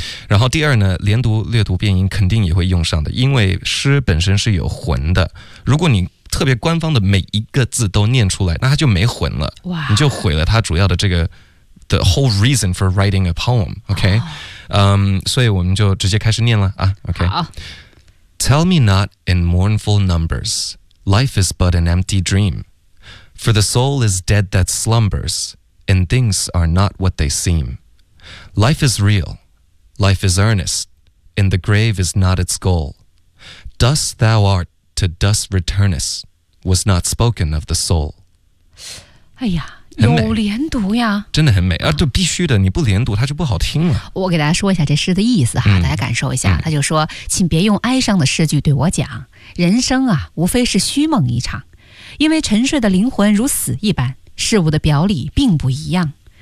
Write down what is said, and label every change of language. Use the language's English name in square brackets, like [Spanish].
[Chinese] 然后第二呢，连读、略读、变音肯定也会用上的，因为诗本身是有魂的，如果你特别官方的每一个字都念出来，那它就没魂了。哇，你就毁了它主要的这个 [English] the whole reason for writing a poem， [Chinese] OK？所以我们就直接开始念了啊， OK。 [English] Tell me not in mournful numbers, life is but an empty dream, for the soul is dead that slumbers, and things are not what they seem. Life is real, life is earnest, and the grave is not its goal. Dust thou art,to dust returnest was not spoken of the soul. [Chinese] 哎呀，有连读呀，真的很美啊！对，必须的，你不连读它就不好听了。我给大家说一下这诗的意思哈，大家感受一下。他就说，请别用哀伤的诗句对我讲，人生啊，无非是虚梦一场，因为沉睡的灵魂如死一般，事物的表里并不一样。